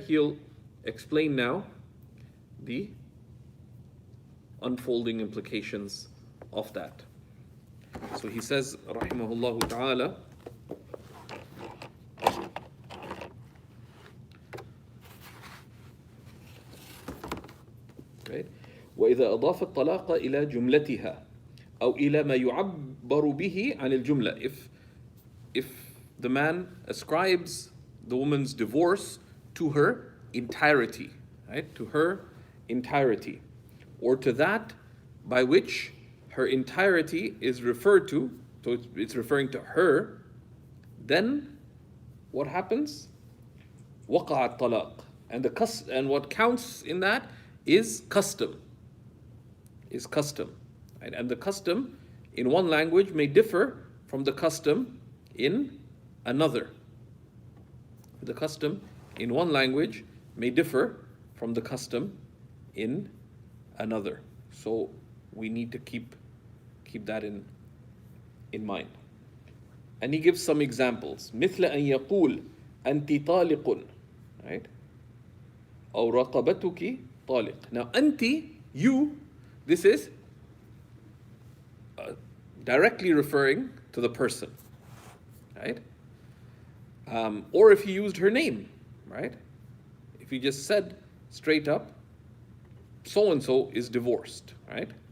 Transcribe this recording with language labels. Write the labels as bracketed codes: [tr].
[en] He'll explain now the unfolding implications of that. So he says, rahimahullah ta'ala, right? [ar] وإذا أضاف الطلاق إلى جملتها أو إلى ما يعبر به عن الجملة. [en] If the man ascribes the woman's divorce to her entirety, right? To her entirety, or to that by which her entirety is referred to, so it's referring to her, then what happens? [ar] وقع الطلاق. [en] And what counts in that is custom. Is custom. Right? And the custom in one language may differ from the custom in another. The custom in one language may differ from the custom in another. So we need to keep that in mind. And he gives some examples. [ar] مثل أن يقول أنت طالق, right? أو رقبتك طالق. [en] Now أنت, you, this is directly referring to the person, right? Or if he used her name, right? If he just said straight up, so and so is divorced, right?